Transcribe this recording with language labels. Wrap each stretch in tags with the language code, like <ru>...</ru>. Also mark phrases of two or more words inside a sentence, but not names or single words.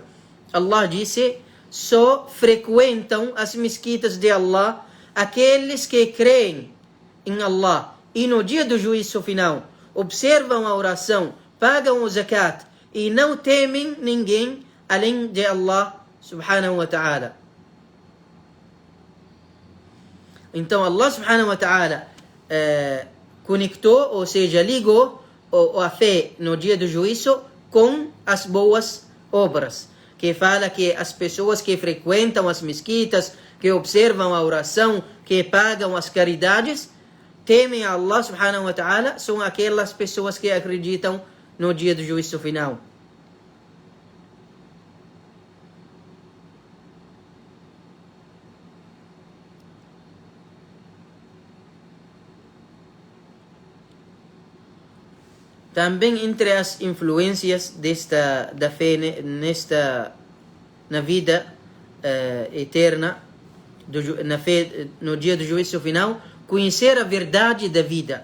<pt>Allah disse: só frequentam as mesquitas de Allah aqueles que creem em Allah e no dia do juízo final observam a oração, pagam o zakat e não temem ninguém além de Allah</pt> <ar>سبحانه وتعالى.</ar> <pt>Então Allah</pt> <ar>سبحانه وتعالى</ar> <pt>conectou, ou seja, ligou a fé no dia do juízo com as boas obras, que fala que as pessoas que frequentam as mesquitas, que observam a oração, que pagam as caridades, temem a Allah</pt> <ar>سبحانه وتعالى,</ar> <pt>são aquelas pessoas que acreditam no dia do juízo final. Também entre as influências da fé na vida eterna, na fé no dia do juízo final, conhecer a verdade da vida.</pt>